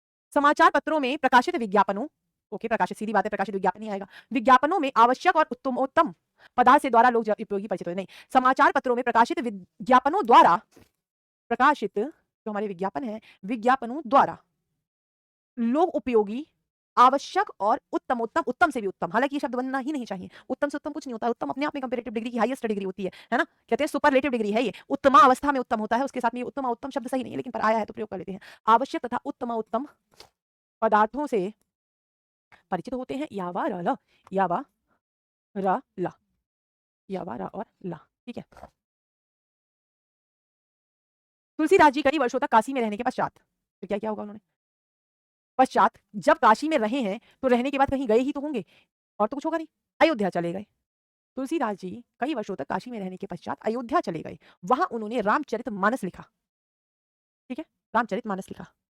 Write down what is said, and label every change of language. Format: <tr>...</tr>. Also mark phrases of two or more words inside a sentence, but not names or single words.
<hi>समाचार पत्रों में प्रकाशित विज्ञापनों, ओके प्रकाशित सीधी बात है, प्रकाशित विज्ञापन नहीं आएगा, विज्ञापनों में आवश्यक और उत्तमोत्तम पदार्थ से द्वारा लोग उपयोगी परिचित हो, नहीं, समाचार पत्रों में प्रकाशित विज्ञापनों द्वारा, प्रकाशित जो हमारे विज्ञापन है, विज्ञापनों द्वारा लोग उपयोगी, आवश्यक और उत्तमोत्तम, उत्तम से भी उत्तम, हालांकि ये शब्द बनना ही नहीं चाहिए, उत्तम से उत्तम कुछ नहीं होता, उत्तम अपने आप में</hi> <en>comparative degree</en> <hi>की</hi> <en>highest degree</en> <hi>होती है ना, कहते हैं</hi> <en>superlative degree</en> <hi>है ये, उत्तमा अवस्था में उत्तम होता है, उसके साथ में उत्तम उत्तम शब्द सही नहीं है, लेकिन पर आया है तो प्रयोग कर लेते हैं। आवश्यक तथा उत्तम उत्तम पदार्थों से परिचित होते हैं, यावा र ल, यावा र ल, यावा र और ला, ठीक है। तुलसीदास जी कई वर्षों तक काशी में रहने के पश्चात, तो क्या किया होगा उन्होंने, पश्चात जब काशी में रहे हैं तो रहने के बाद कहीं गए ही तो होंगे, और तो कुछ होगा नहीं, अयोध्या चले गए। तुलसीदास जी कई वर्षों तक काशी में रहने के पश्चात अयोध्या चले गए, वहां उन्होंने रामचरितमानस लिखा, ठीक है, रामचरितमानस लिखा।</hi>